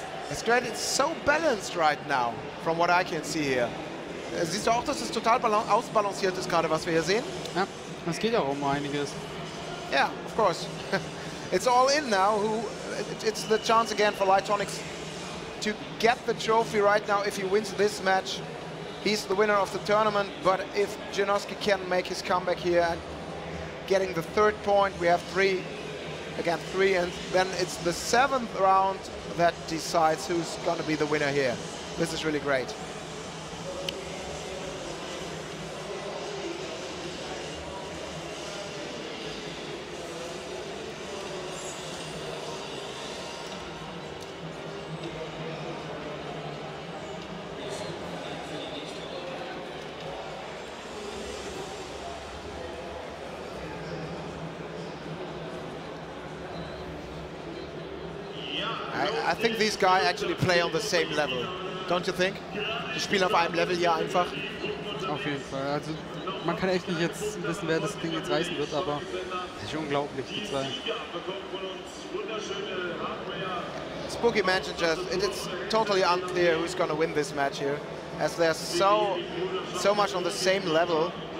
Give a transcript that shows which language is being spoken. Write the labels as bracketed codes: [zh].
[en] It's great, it's so balanced right now, from what I can see here. [de] Siehst du auch, dass es total ausbalanciert ist gerade, was wir hier sehen? Ja, es geht ja auch um einiges. [en] Yeah, of course. It's all in now. It's the chance again for Lightonix to get the trophy right now. If he wins this match, he's the winner of the tournament. But if Genosuke can make his comeback here and getting the 3rd point, we have 3, again 3, and then it's the 7th round that decides who's going to be the winner here. This is really great. I think these guys actually play on the same level, don't you think? [de] Die spielen auf einem Level hier einfach. Auf jeden Fall. Also man kann echt nicht jetzt wissen, wer das Ding jetzt reißen wird, aber es ist unglaublich, die zwei. [en] Spooky mentioned just, it's totally unclear who's going to win this match here, as they're so much on the same level.